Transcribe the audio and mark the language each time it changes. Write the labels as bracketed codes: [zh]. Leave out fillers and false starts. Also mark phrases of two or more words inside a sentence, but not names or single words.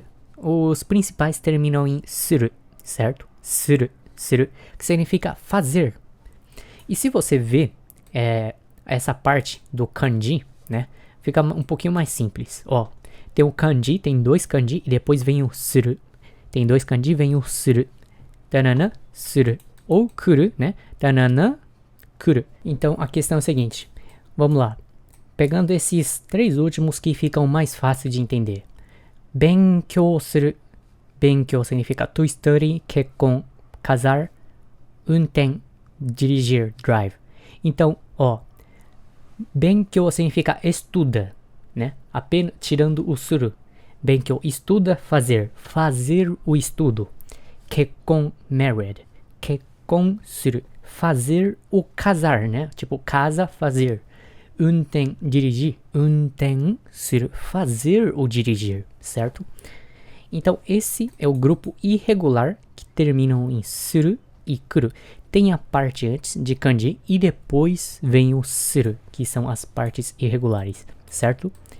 [pt] Os principais terminam em suru, certo? Suru, que significa fazer. E se você vê essa parte do kanji, né, fica um pouquinho mais simples. Ó, tem o kanji, tem dois kanji e depois vem o suru. Tem dois kanji, vem o suru. Tanana, suru. Ou kuru, né? Tanana, kuru. Então a questão é a seguinte. Vamos lá. Pegando esses três últimos que ficam mais fáceis de entender. [ja] 勉強する. [pt] Benkyou significa [en] to study, [pt] kekkon, casar, unten, dirigir, drive. Então, ó, benkyou significa estuda, né? Apenas tirando o suru. Benkyou, estuda, fazer o estudo. Kekkon, married. [ja] 結婚する, [pt] fazer o casar, né? Tipo, casa, fazer. Unten, dirigir. [ja] 運転する, [pt] fazer o dirigir, certo? Então, esse é o grupo irregular que terminam em suru e kuru. Tem a parte antes de kanji e depois vem o suru, que são as partes irregulares, certo?